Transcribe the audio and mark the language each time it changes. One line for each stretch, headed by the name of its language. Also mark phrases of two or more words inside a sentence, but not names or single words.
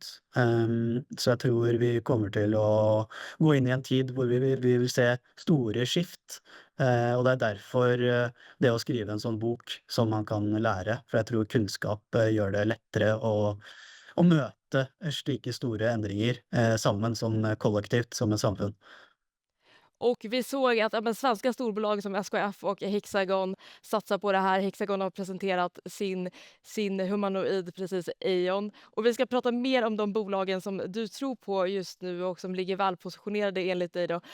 Norwegian: Så jeg tror vi kommer til å gå inn i en tid hvor vi vil se store skift, og det er derfor, det å skrive en sånn bok som man kan lære, for jeg tror kunnskap, gjør det lettere å møte slike store endringer sammen som kollektivt, som en samfunn.
Swedish: Och vi såg att ja, men svenska storbolag som SKF och Hexagon satsar på det här. Hexagon har presenterat sin humanoid, precis, Aeon. Och vi ska prata mer om de bolagen som du tror på just nu och som ligger välpositionerade enligt dig då.